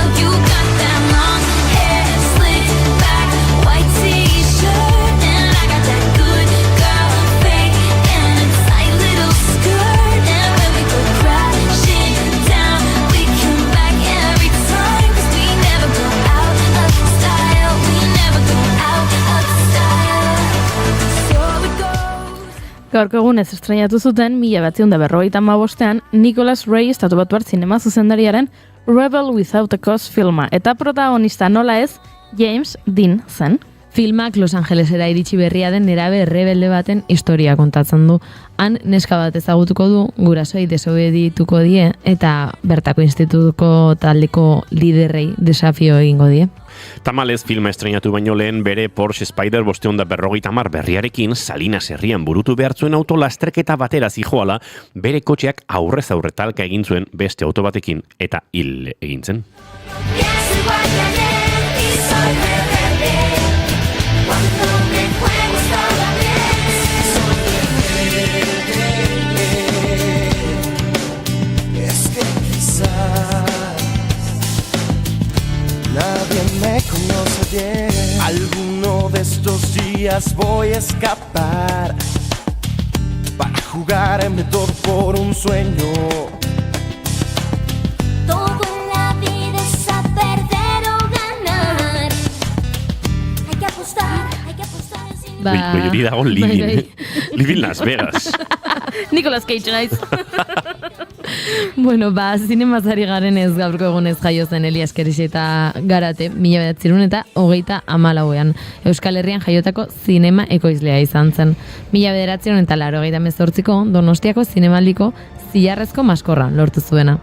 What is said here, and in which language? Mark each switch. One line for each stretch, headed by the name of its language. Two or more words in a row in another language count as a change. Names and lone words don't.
English: You got that long hair, slicked back, white t-shirt, and I got that good girl fake and a tight little skirt, and when we go crashing down, we come back every time, 'cause we never go out of style, we never go out of style. So it goes.
Basque: Gaurko egunez estrenatu zuten 1955ean Nicholas Ray estatubatuar zinema zuzendariaren Rebel Without a Cause filma, eta protagonista nola ez James Dean zen. Filmak Los Angelesera iritsi berria den nerabe rebelde baten historia kontatzen du. Han neska bat ezagutuko du, gurasoei desobedituko die eta bertako institutuko taldeko liderrei desafio egingo die. Tamalez filma estrenatu baino lehen bere Porsche Spyder 550 berriarekin Salinas herrian burutu behar zuen auto lasterketa batera zijoala, bere kotxeak aurrez aurre talka egin zuen beste auto batekin eta hil egin zen.
Spanish: Soy guardián y soy rebelde, cuando me juego estaba bien. Es que quizás nadie me conoce bien. Alguno de estos días voy a escapar para jugarme todo por un sueño. Todo en la vida es a perder o ganar. Hay que apostar sin
Basque: Hori dago Living. Living Las Vegas. Nicolas Cage naiz. Bueno, zinemazari garen ez gaurko egunez jaio zen Elias Keriseta Garate, 1924ean. Euskal Herrian jaiotako zinema ekoizlea izan zen. 1988ko Donostiako zinemaldiko zilarrezko maskorra lortu zuena.